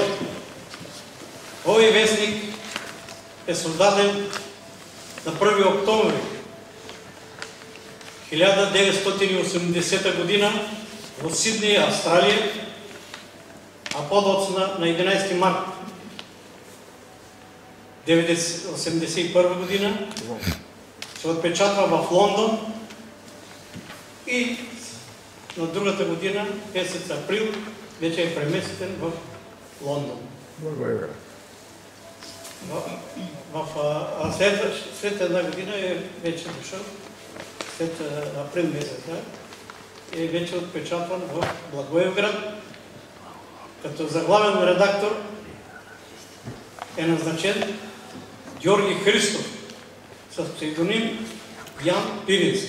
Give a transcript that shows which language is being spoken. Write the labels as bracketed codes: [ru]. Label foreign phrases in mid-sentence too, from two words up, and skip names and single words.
[mk] Овој вестник е создаден на 1 октомври 1980 година во Сиднеј, Австралија, а подоцна на 11 март [bg] 1981 година се отпечатва в Лондон и на другата година, месец април, вече е преместен в Лондон. А след една година е вече дошъл, след април месец, е вече отпечатван в Благоевград, като заглавен редактор е назначен Георги Христов с псевдоним Ян Пирински.